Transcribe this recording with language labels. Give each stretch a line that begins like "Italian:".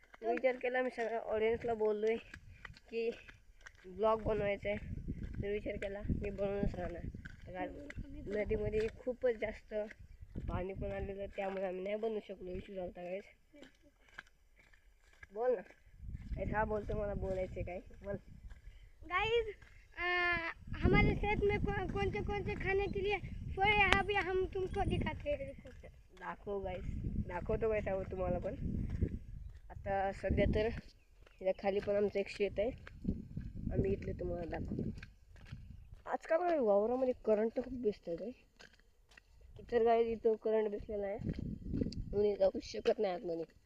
Marathi: विचार केला, मी सगळ्या ऑडियन्सला बोललो आहे की ब्लॉग बनवायचा आहे. तर विचार केला मी बनवूनच राहणार. तर नदीमध्ये खूपच जास्त पाणी पण आलेलं, त्यामुळे आम्ही नाही बनवू शकलो. इश्यू झाला होता गाईस. बोल ना.
Hindi: ऐसा बोलते,
Marathi: मला बोलायचे काय बोल.
Hindi: गाइस, हमारे खेत में कौन से खाने के लिए फल है, अभी हम तुमको दिखाते हैं.
Marathi: दाखवतो गाईस हवं तुम्हाला पण. आता सध्या तर इथं खाली पण आमचं एक शेत आहे. आम्ही इथले तुम्हाला दाखवतो. आजकाल वावरामध्ये करंट खूप दिसतात आहे. इतर गाई इथं करंट बसलेला आहे, कोणी जाऊ शकत नाही आतमध्ये.